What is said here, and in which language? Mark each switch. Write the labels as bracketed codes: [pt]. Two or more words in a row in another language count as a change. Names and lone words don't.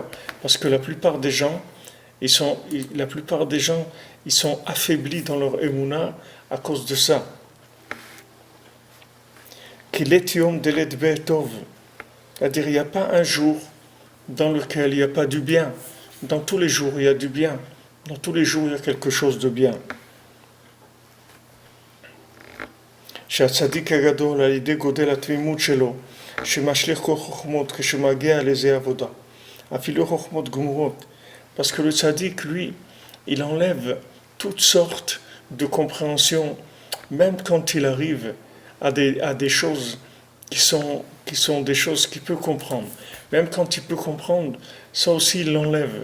[fr] Parce que la plupart des gens, ils sont affaiblis dans leur émouna à cause de ça. C'est-à-dire, il n'y a pas un jour dans lequel il n'y a pas du bien. Dans tous les jours, il y a du bien. Dans tous les jours, il y a quelque chose de bien. [he] שהצדיק הגדול על ידי גודל התמימות שלו, שמשליך כל חוכמות כשמגיע לזה עבודה. אפילו חוכמות גמורות. [fr] Parce que le tzaddik, lui, il enlève toutes sortes de compréhensions, même quand il arrive à des choses qui sont des choses qu'il peut comprendre. Même quand il peut comprendre, ça aussi il l'enlève.